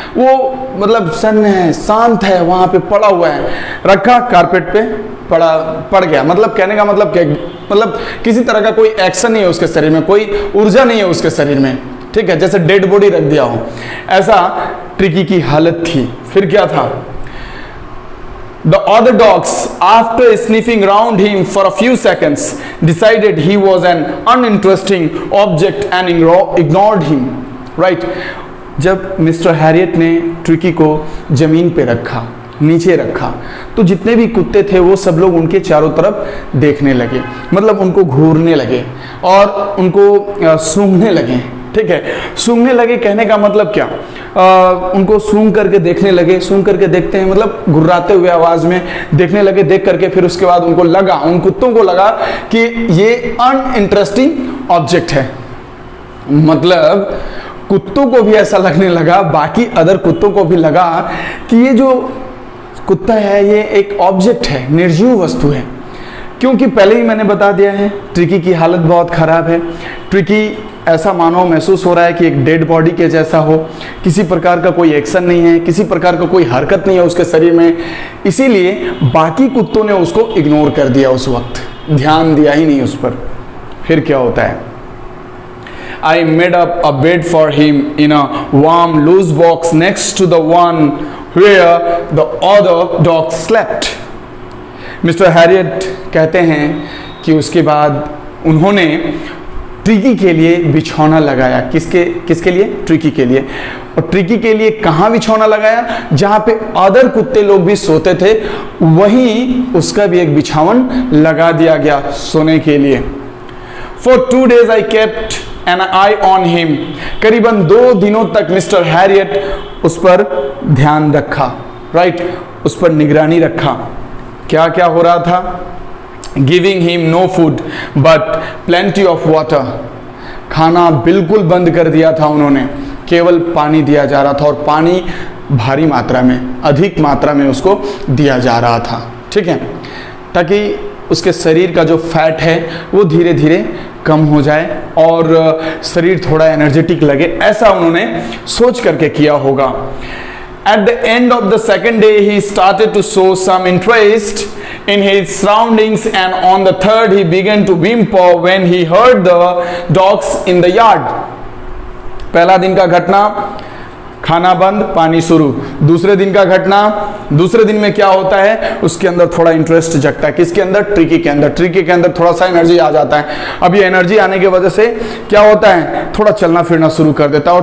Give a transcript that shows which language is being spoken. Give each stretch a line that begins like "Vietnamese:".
Hindi: वो मतलब सन्न है, शांत है, वहाँ पे पड़ा हुआ है, रखा कारपेट पे, पड़ गया। मतलब कहने का मतलब क्या, मतलब किसी तरह का कोई एक्शन नहीं है उसके शरीर में, कोई ऊर्जा नहीं है उसके शरीर में, ठीक है, जैसे डेड बॉडी रख दिया हो, ऐसा ट्रिकी की हालत थी। फिर क्या था,
English: The other dogs, after sniffing round him for a few seconds, decided he was an uninteresting object and ignored him. Right?
Hindi: जब मिस्टर हैरियट ने ट्रिकी को जमीन पे रखा, नीचे रखा, तो जितने भी कुत्ते थे वो सब लोग उनके चारों तरफ देखने लगे, मतलब उनको घूरने लगे और उनको सूंघने लगे, ठीक है। सूंघने लगे कहने का मतलब क्या, उनको सूंघ करके देखने लगे, सूंघ करके देखते हैं मतलब घुर्राते हुए आवाज में देखने लगे, देख करके फिर उसके बाद उनको लगा, उन कुत्तों को लगा कि ये
English: uninteresting object
Hindi: है। मतलब कुत्तों को भी ऐसा लगने लगा, बाकी अदर कुत्तों को भी लगा कि ये जो कुत्ता है ये एक ऑब्जेक्ट है, निर्जीव वस्तु है, क्योंकि पहले ही मैंने बता दिया है ट्रिकी की हालत बहुत ख़राब है। ट्रिकी ऐसा मानो महसूस हो रहा है कि एक डेड बॉडी के जैसा हो, किसी प्रकार का कोई एक्शन नहीं है, किसी प्रकार का कोई हरकत नहीं है उसके शरीर में, इसीलिए बाकी कुत्तों ने उसको इग्नोर कर दिया, उस वक्त ध्यान दिया ही नहीं उस पर। फिर क्या होता है,
English: I made up a bed for him in a warm loose box next to the one where the other dogs slept.
Hindi: Mister Harriet कहते हैं कि उसके बाद उन्होंने ट्रिकी के लिए बिछौना लगाया। किसके लिए? ट्रिकी के लिए। और ट्रिकी के लिए कहाँ बिछौना लगाया? जहाँ पे अदर कुत्ते लोग भी सोते थे, वहीं उसका भी एक बिछावन लगा दिया गया सोने के लिए।
English: For 2 days I kept an eye on him.
Hindi: करीबन 2 दिनों तक मिस्टर हैरियट उस पर ध्यान रखा, राइट, उस पर निगरानी रखा। क्या क्या हो रहा था?
English: Giving him no food but plenty of water.
Hindi: खाना बिल्कुल बंद कर दिया था उन्होंने, केवल पानी दिया जा रहा था, और पानी भारी मात्रा में, अधिक मात्रा में उसको दिया जा रहा था, ठीक है, ताकि उसके शरीर का जो फैट है वो धीरे धीरे कम हो जाए और शरीर थोड़ा एनर्जेटिक लगे, ऐसा उन्होंने सोच करके किया होगा।
English: At the end of the second day, he started to show some interest in his surroundings, and on the third, he began to whimper when he heard the dogs in the yard.
Hindi: पहला दिन का घटना, खाना बंद, पानी शुरू। दूसरे दिन का घटना, दूसरे दिन में क्या होता है, उसके अंदर थोड़ा इंटरेस्ट जगता है। किसके अंदर? ट्रिकी के अंदर। ट्रिकी के अंदर थोड़ा सा एनर्जी आ जाता है। अब ये एनर्जी आने की वजह से क्या होता है, थोड़ा चलना फिरना शुरू कर देता है।